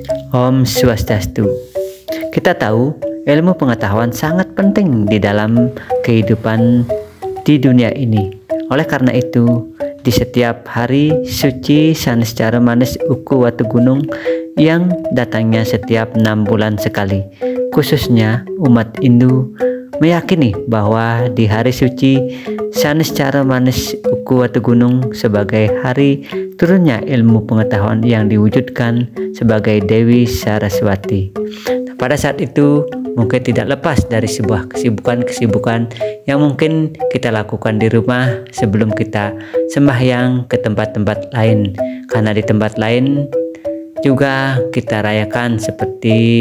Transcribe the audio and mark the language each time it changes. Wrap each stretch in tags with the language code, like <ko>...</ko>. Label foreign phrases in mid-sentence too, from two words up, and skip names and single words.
<id>Om Swastiastu. Kita tahu ilmu pengetahuan sangat penting di dalam kehidupan di dunia ini. Oleh karena itu, di setiap hari suci sanes cara manis uku watu gunung yang datangnya setiap 6 bulan sekali, khususnya umat Hindu meyakini bahwa di hari suci sanes cara manis uku watu gunung sebagai hari turunnya ilmu pengetahuan yang diwujudkan sebagai Dewi Saraswati. Pada saat itu mungkin tidak lepas dari sebuah kesibukan yang mungkin kita lakukan di rumah sebelum kita sembahyang ke tempat-tempat lain, karena di tempat lain juga kita rayakan seperti</id>